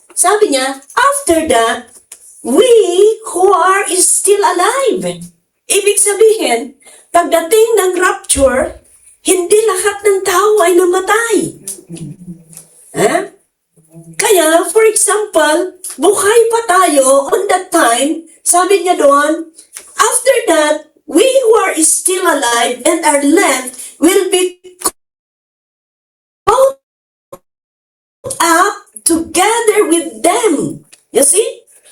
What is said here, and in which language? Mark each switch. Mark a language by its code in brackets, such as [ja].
[tl] Sabi niya, [en] after that, we who are is still alive. [tl] Ibig sabihin, pagdating ng rapture, hindi lahat ng tao ay namatay. Ha? [en] Kaya, for example, [tl] buhay pa tayo [en] on that time, [tl] sabi niya doon, [en] after that, we who are still alive and are left will be caught up together with them. You see?